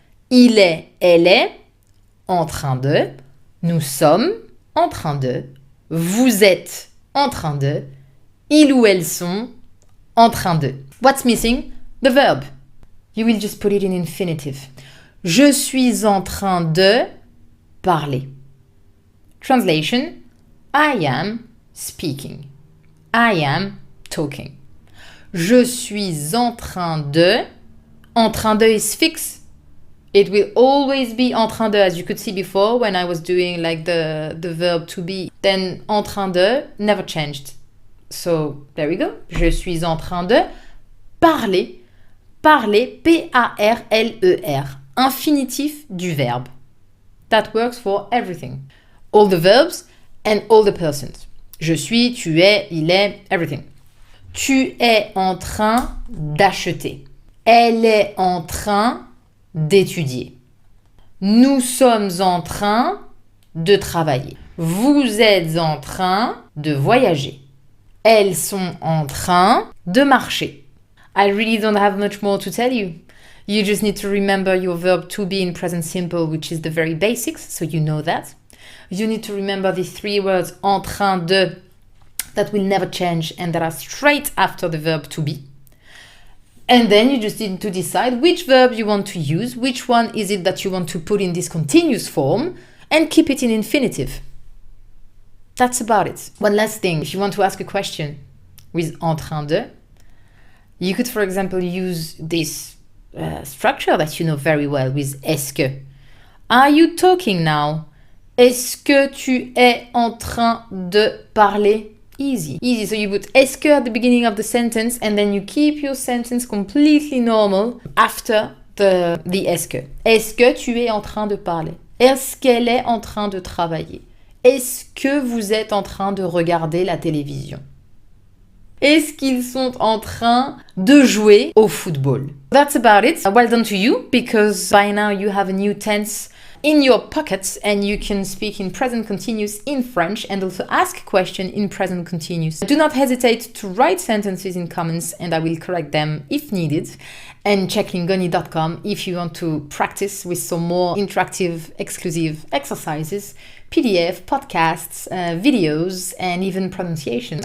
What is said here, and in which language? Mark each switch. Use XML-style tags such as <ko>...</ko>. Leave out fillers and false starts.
<fr>Il est, elle est en train de. Nous sommes en train de. Vous êtes en train de. Ils ou elles sont en train de.</fr> <en>What's missing? The verb. You will just put it in infinitive.</en> <fr>Je suis en train de parler.</fr> <en>Translation: I am speaking. I am talking.</en> <fr>Je suis en train de.</fr> <en>En train de is fixed. It will always be en train de, as you could see before when I was doing like the verb to be. Then en train de never changed. So there we go.</en> <fr>Je suis en train de parler. Parler, P-A-R-L-E-R. Infinitif du verbe.</fr> <en>That works for everything. All the verbs and all the persons.</en> <fr>Je suis, tu es, il est,</fr> <en>everything.</en> <fr>Tu es en train d'acheter. Elle est en train d'étudier. Nous sommes en train de travailler. Vous êtes en train de voyager. Elles sont en train de marcher.</fr> <en>I really don't have much more to tell you. You just need to remember your verb to be in present simple, which is the very basics, so you know that. You need to remember the 3 words en train de that will never change and that are straight after the verb to be. And then you just need to decide which verb you want to use, which one is it that you want to put in this continuous form, and keep it in infinitive. That's about it. One last thing, if you want to ask a question with en train de, you could, for example, use this structure that you know very well with est-ce que. Are you talking now?</en> <fr>Est-ce que tu es en train de parler?</fr> <en>Easy. Easy. So you put est-ce que at the beginning of the sentence and then you keep your sentence completely normal after the est-ce que.</en> <fr>Est-ce que tu es en train de parler? Est-ce qu'elle est en train de travailler? Est-ce que vous êtes en train de regarder la télévision? Est-ce qu'ils sont en train de jouer au football?</fr> <en>That's about it. Well done to you, because by now you have a new tense in your pockets and you can speak in present continuous in French and also ask a question in present continuous. Do not hesitate to write sentences in comments and I will correct them if needed. And check lingoni.com if you want to practice with some more interactive, exclusive exercises, PDF, podcasts, videos, and even pronunciation.</en>